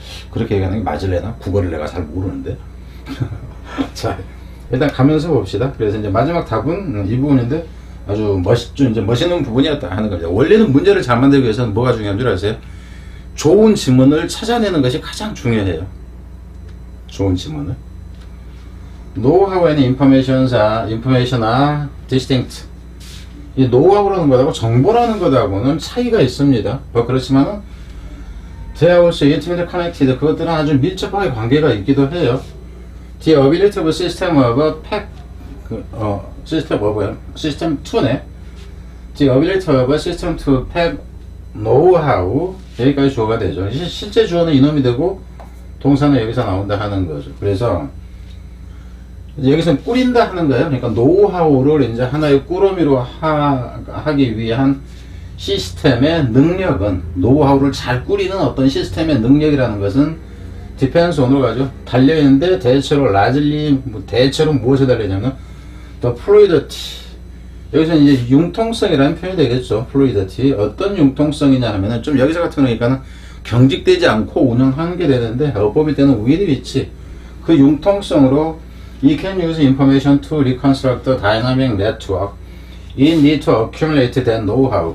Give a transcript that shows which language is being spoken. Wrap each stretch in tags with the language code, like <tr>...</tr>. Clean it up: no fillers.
<ko>그렇게 얘기하는 게 맞을래나? 국어를 내가 잘 모르는데. 자, 일단 가면서 봅시다. 그래서 이제 마지막 답은 이 부분인데 아주 이제 멋있는 부분이었다 하는 거죠. 원래는 문제를 잘 만들기 위해서는 뭐가 중요한 줄 아세요? 좋은 지문을 찾아내는 것이 가장 중요해요. 좋은 지문을.</ko> <en>Know-how and information are distinct.</en> <ko>이 노하우라는 것하고 정보라는 것하고는 차이가 있습니다. 그렇지만은</ko> <en>they are also intimately connected.</en> <ko>그것들은 아주 밀접하게 관계가 있기도 해요.</ko> <en>The ability of a system of a pack, system 2네. The ability of a system to pack know-how.</en> <ko>여기까지 주어가 되죠. 실제 주어는 이놈이 되고 동사는 여기서 나온다 하는 거죠. 그래서 여기서는 꾸린다 하는 거예요. 그러니까 노하우를 이제 하나의 꾸러미로 하기 위한 시스템의 능력은, 노하우를 잘 꾸리는 어떤 시스템의 능력이라는 것은 depends on으로 가죠. 달려있는데 대체로 largely, 대체로 무엇에 달려있냐면 the fluidity. 여기서는 이제 융통성이라는 표현이 되겠죠. fluidity. 어떤 융통성이냐 하면은 좀 여기서 같은 거니까는 경직되지 않고 운영하는 게 되는데 어법일 때는 with which. 그 융통성으로</ko> <en>You can use information to reconstruct the dynamic network. You need to accumulate that know-how.</en>